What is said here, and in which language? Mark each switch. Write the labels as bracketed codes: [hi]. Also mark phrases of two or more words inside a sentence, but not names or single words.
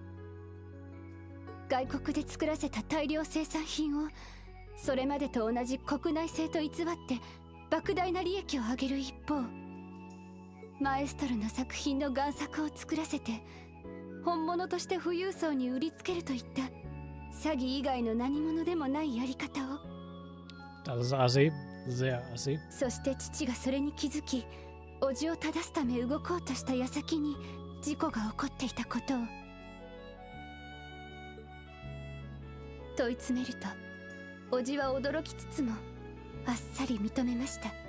[ja] 外国で作らせた大量生産品をそれまでと同じ国内製と偽って莫大な利益を上げる一方、マエストロの作品の贋作を作らせて本物として富裕層に売りつけるといった詐欺以外の何者でもないやり方を。 [de] Das ist assi. Sehr assi. [ja] そして父がそれに気づき、叔父を正すため動こうとした矢先に事故が起こっていたことを問い詰めると、叔父は驚きつつもあっさり認めました。